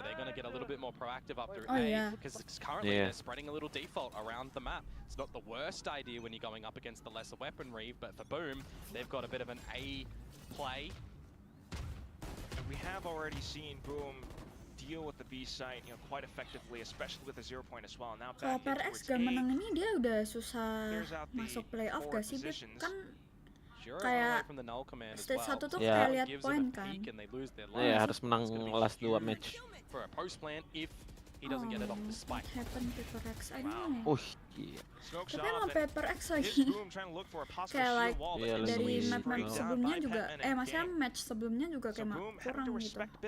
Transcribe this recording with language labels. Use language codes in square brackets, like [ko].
[en] They're going to get a little bit more proactive up through A, because currently they're spreading a little default around the map. It's not the worst idea when you're going up against the lesser weaponry, but for Boom, they've got a bit of an A play. And we have already seen Boom deal with the B site, quite effectively, especially with the 0 point as well. Now [id] kalau PRX gak menang ini dia udah susah masuk playoff gak sih? Kan kayak stage 1 tuh kayak lihat poin kan. Iya, harus menang last 2 match. [en] For a post plant if he doesn't get it off the spike. What happened PaperX? I don't know. [id] Iya. Tapi emang PaperX lagi kayak like dari map sebelumnya juga, maksudnya match sebelumnya juga kayak kurang gitu.